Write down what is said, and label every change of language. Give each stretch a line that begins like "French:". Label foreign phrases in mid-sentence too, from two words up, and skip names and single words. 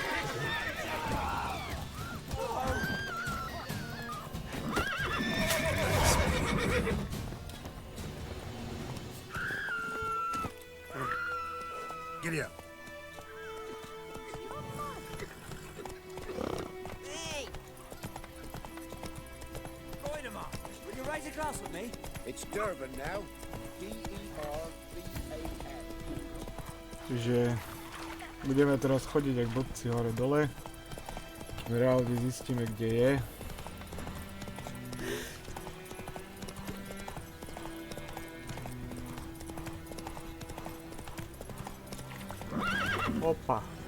English: Giddy up. Hey! Voidemar, will you raise a glass with me? It's Durban now. D-E-R-B-A-N.
Slovak: Čiže budeme teraz chodiť jak blbci hore dole. Reálne zistíme, kde je. Opa.